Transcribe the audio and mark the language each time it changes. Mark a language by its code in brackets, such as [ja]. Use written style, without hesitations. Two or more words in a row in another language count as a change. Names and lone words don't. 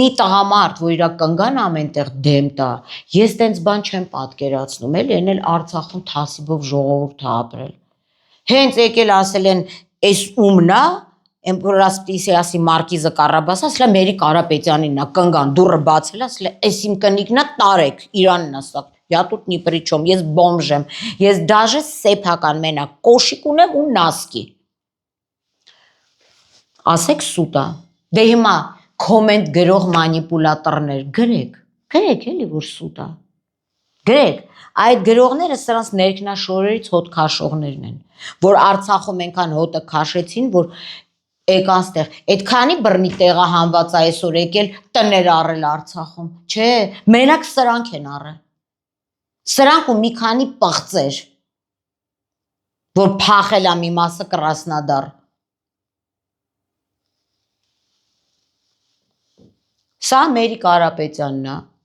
[hy] տղամարդ, որ իր կնգան ամենտեղ դեմ տա, ես տենց բան չեմ պատկերացնում, էլի են էլ Արցախում թասիբով ժողովուրդ է ապրել։ Հենց եկել ասել են, էս ումնա, Էմպորասպիսիասի մարկիզը Կարաբասա, ասել է Մերի Կարապետյանինն է, կնգան դուրը բացել, ասել է, էս իմ կնիկն է, տարեք, Իրանն է սա։ [ru] Я тут ни при чем, [hy] ես բոմժ եմ, ես դաժե սեփական մենակ կոշիկ ունեմ ու նասկի։ Ասեք սուտ է։ Դե հիմա կոմենտ գրող մանիպուլատորներ գրեք էլի որ սուտ է։ Գրեք, այդ գրողները սրանց ներքնաշորերից հոտ քաշողներն են, որ Արցախում այնքան հոտը քաշեցին, որ եկան ստեղ, այդքանի բռնի տեղը հանված է այսօր եկել տներ առել Արցախում, չէ, մենակ սրանք են առել, սրանք ու մի քանի պղծեր, որ փախել է մի մասը Կրասնոդար, սա Մերի Կարապետյանն է,